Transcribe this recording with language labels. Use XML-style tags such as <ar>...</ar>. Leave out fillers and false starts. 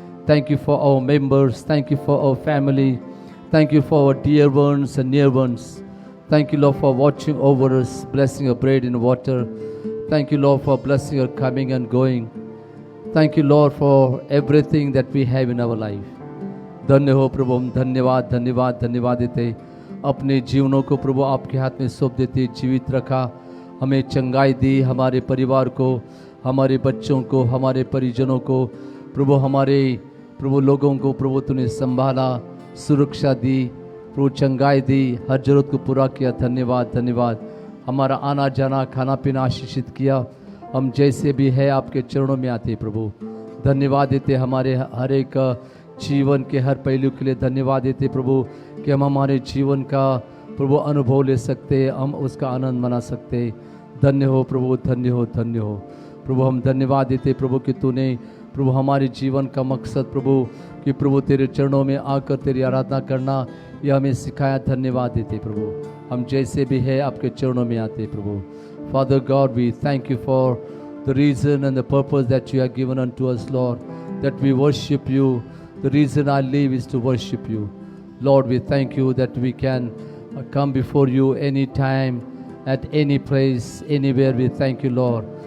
<en>Thank you for our members. Thank you for our family. Thank you for our dear ones and near ones. Thank you, Lord, for watching over us, blessing our bread and water. Thank you, Lord, for blessing our coming and going. Thank you, Lord, for everything that we have in our life.</en> <hi>धन्य हो प्रभु, हम धन्यवाद धन्यवाद धन्यवाद देते अपने जीवनों को प्रभु आपके हाथ में सौंप देते, जीवित रखा, हमें चंगाई दी, हमारे परिवार को, हमारे बच्चों को, हमारे परिजनों को प्रभु, हमारे प्रभु लोगों को प्रभु तूने संभाला, सुरक्षा दी, प्रभु चंगाई दी, हर जरूरत को पूरा किया। धन्यवाद धन्यवाद। हमारा आना जाना खाना पीना आशीषित किया। हम जैसे भी है आपके चरणों में आते प्रभु, धन्यवाद देते हमारे हर एक जीवन के हर पहलू के लिए। धन्यवाद देते प्रभु कि हम हमारे जीवन का प्रभु अनुभव ले सकते, हम उसका आनंद मना सकते। धन्य हो प्रभु, धन्य हो, धन्य हो प्रभु। हम धन्यवाद देते प्रभु कि तूने प्रभु हमारे जीवन का मकसद प्रभु कि प्रभु तेरे चरणों में आकर तेरी आराधना करना, यह हमें सिखाया। धन्यवाद देते प्रभु, हम जैसे भी है आपके चरणों में आते प्रभु।</hi> <en>Father God, we thank you for the reason and the purpose that you have given unto us, Lord, that we worship you. The reason I live is to worship you. Lord, we thank you that we can come before you anytime, at any place, anywhere. We thank you, Lord.</en>